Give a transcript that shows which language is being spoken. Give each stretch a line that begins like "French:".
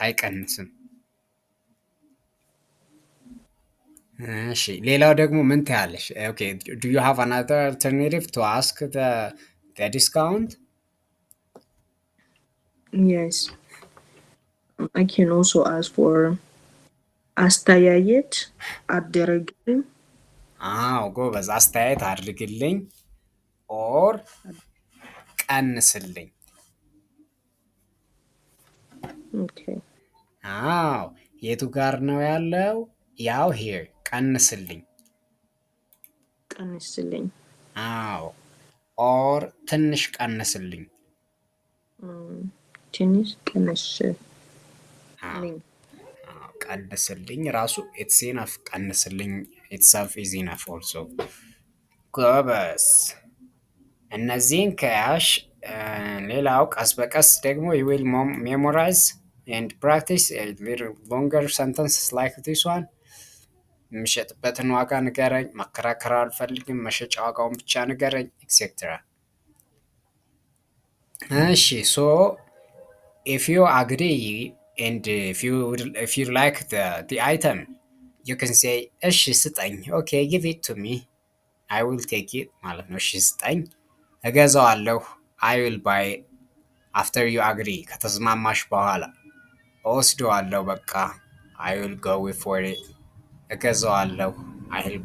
Amharic: አይቀንስም። እሺ ሌላው ደግሞ ምን ትያለሽ?
English: ኦኬ do you have another alternative to ask the discount? Yes. I can also ask for
Amharic: አስተያየት አድርግልኝ አዎ ጎበዝ። አስተያየት አድርግልኝ ኦር ቀንስልኝ።
English: Okay.
Amharic: አዎ የቱ ጋር ነው ያለው? ያው ሄር ቀንስልኝ። ቀንስልኝ አዎ ኦር ትንሽ ቀንስልኝ። ትንሽ ቀንስልኝ ቀንስልኝ ራሱ
English: ኢትስ ኢነፍ። ቀንስልኝ ኢትሰልፍ ኢዝ ኢነፍ ኦልሶ። ጎበዝ።
Amharic: እነዚህን ከያሽ ሌላው ቀስ በቀስ ደግሞ
English: you will memorize and practice a little longer sentences like this one.
Amharic: የምሸጥበትን ዋጋ ንገረኝ፣ መከራከር አልፈልግም፣ መሸጫ ዋጋውን ብቻ ንገረኝ ኤክሴትራ። እሺ ሶ
English: if you agree and if you like the item you can say
Amharic: እሺ ስጠኝ።
English: okay give it to me, I will take it
Amharic: ማለት ነው። እሺ ስጠኝ እገዛዋለሁ።
English: I will buy it after you agree
Amharic: ከተስማማሽ በኋላ። እወስደዋለሁ በቃ
English: I will go for it
Amharic: እገዛዋለሁ
English: I